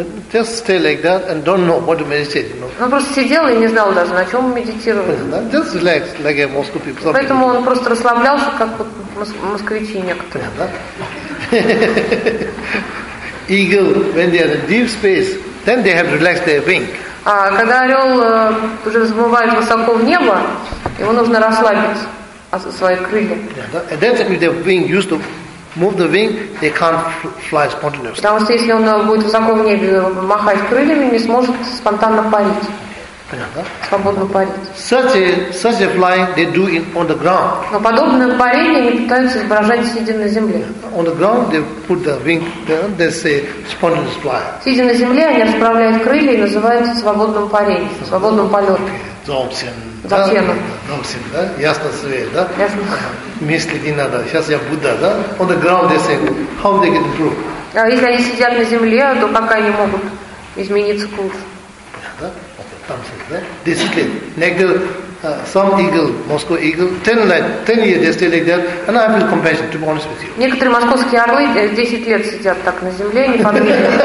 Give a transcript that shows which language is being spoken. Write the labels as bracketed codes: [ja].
[en] Just stay like that and don't know what to meditate. You know. [ru] Он просто сидел и не знал даже, на чем медитировать. Понятно? [en] Just relax, like most people. [ru] Поэтому [en] people. [ru] Он просто расслаблялся, как вот москвичи некоторые. Понятно? [en] Eagle, when they are in deep space, then they have relaxed their wing. [ru] А когда орел уже взмывает высоко в небо, ему нужно расслабить свои крылья. [en] And then if they're being used to move the wing, they can't fly spontaneously. [ru] Потому что если он будет высоко в небе махать крыльями, не сможет спонтанно парить. Понятно? Свободно парить. [en] Such a flying they do in on the ground. [ru] Но подобное парение они пытаются изображать сидя на земле. [en] On the ground they put the wing, they say spontaneous fly. [ru] Сидя на земле они расправляют крылья и называют свободным парением, свободным полетом. Дзогчен, да? Ясно свет, да? Ясно. Мыслить не надо. Сейчас я Будда, да? [en] On the ground they say, how they get improved? [ru] А если они сидят на земле, то пока они могут измениться к лучшему. Да? Там сидят, да? [en] Discipline. Negative. Some eagle, Moscow eagle, 10 years they stay like that, and I have compassion, to be honest with you. [ru] Некоторые московские орлы 10 лет сидят так на земле, не подвижны.